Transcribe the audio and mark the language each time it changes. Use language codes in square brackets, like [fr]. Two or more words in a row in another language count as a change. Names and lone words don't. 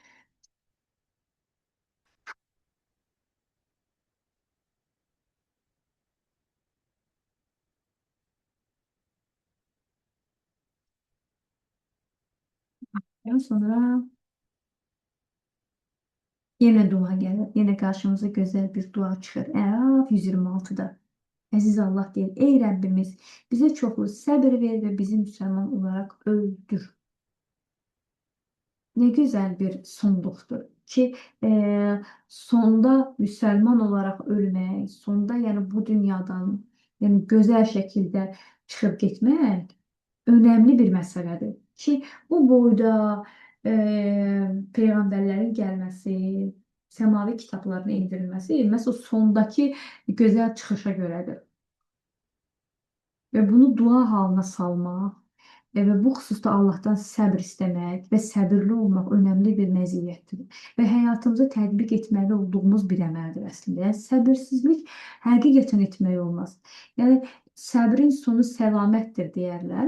[az] Daha sonra yenə dua gəlir. Yenə qarşımıza gözəl bir dua çıxır. Əraf 126'da. Əziz Allah deyir, ey Rəbbimiz, bizə çoxlu səbir ver və bizi müsəlman olaraq öldür. [tr] Ne güzel bir sonduktur ki sonda Müslüman olarak ölmek, sonda yani bu dünyadan yani güzel şekilde çıkıp gitmek önemli bir meseledir. Ki bu boyda peygamberlerin gelmesi, semavi kitaplarının indirilmesi, mesela sondaki güzel çıkışa göredir. [az] Ve bunu dua halına salmaq və bu xüsusda Allahdan səbr istəmək və səbirli olmaq önəmli bir məziyyətdir. Və həyatımıza tətbiq etməli olduğumuz bir əməldir əslində. Yəni səbirsizlik həqiqətən etmək olmaz. Yəni səbrin sonu səlamətdir deyərlər.